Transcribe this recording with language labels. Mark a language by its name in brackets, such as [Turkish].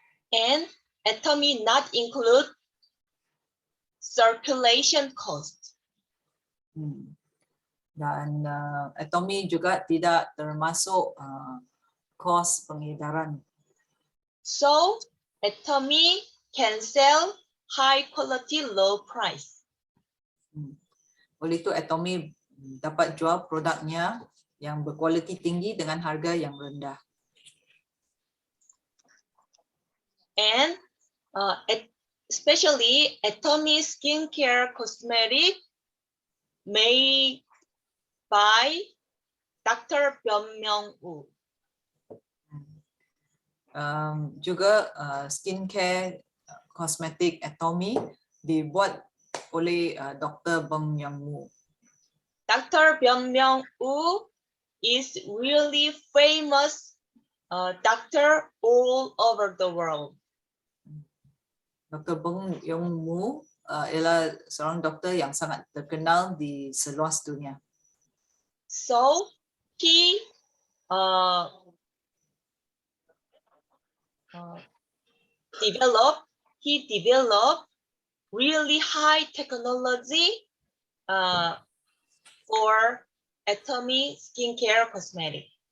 [English] And Atomy not include circulation cost. [Malay] Dan Atomy juga tidak termasuk kos pengedaran. [English] So Atomy can sell high quality low price. [Malay] Oleh itu Atomy dapat jual produknya yang berkualiti tinggi dengan harga yang rendah. [English] And especially Atomy skincare cosmetic made by Dr. Byung-Myung-woo. [Malay] Juga skincare kosmetik Atomy dibuat oleh Dr. Byung-Myung-woo. [English] Dr. Byung-Myung-woo is really famous doctor all over the world. [Malay] Dr. Byung-Myung-woo ialah seorang doktor yang sangat terkenal di seluas dunia. [English] So he developed really high technology for Atomy skincare cosmetic.